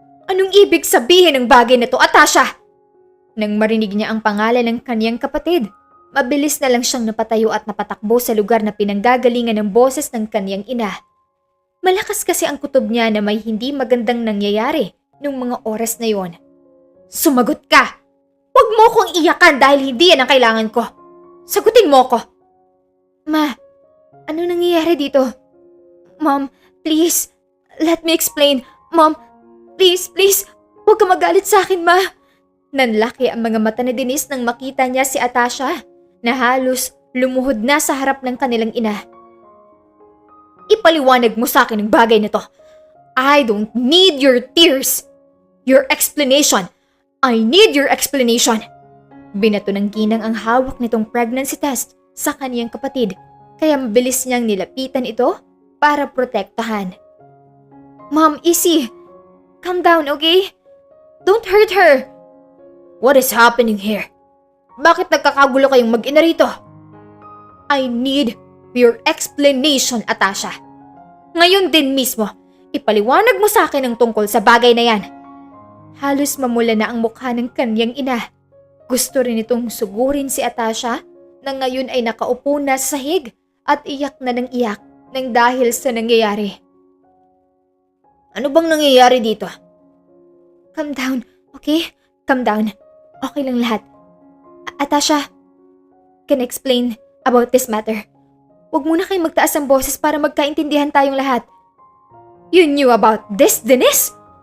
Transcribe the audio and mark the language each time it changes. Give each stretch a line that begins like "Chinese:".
Filipino: Anong ibig sabihin ng bagay na to, Atasha? Nang marinig niya ang pangalan ng kaniyang kapatid, mabilis na lang siyang napatayo at napatakbo sa lugar na pinanggagalingan ng boses ng kaniyang ina. Malakas kasi ang kutob niya na may hindi magandang nangyayari nung mga oras na yon. Sumagot ka! Huwag mo kong iyakan dahil hindi yan ang kailangan ko. Sagutin mo ko. Ma, ano nangyayari dito?
English: Mom, please, let me explain. Mom, please,
Filipino: huwag ka magalit sa akin, ma. Nanlaki ang mga mata ni Denise nang makita niya si Atasha na halos lumuhod na sa harap ng kanilang ina. Ipaliwanag mo sa akin ang bagay na to.
English: I don't need your tears. Your explanation. I need your explanation.
Filipino: Binato ng ginang ang hawak nitong pregnancy test sa kaniyang kapatid kaya mabilis niyang nilapitan ito para protektahan.
English: Mom, easy. Calm down, okay? Don't hurt her. What is happening here?
Filipino: Bakit nagkakagulo kayong mag-ina rito?
English: I need your explanation, Atasha.
Filipino: Ngayon din mismo, ipaliwanag mo sa akin ang tungkol sa bagay na yan. Halos mamula na ang mukha ng kanyang ina. Gusto rin itong sugurin si Atasha na ngayon ay nakaupo na sa sahig at iyak na ng iyak nang dahil sa nangyayari. Ano bang nangyayari dito?
English: Calm down, okay? Calm down.
Filipino: Okay lang lahat.
English: Atasha, can I explain about this matter?
Filipino: Huwag muna kayong magtaas ang boses para magkaintindihan tayong lahat.
English: You knew about this, Denise?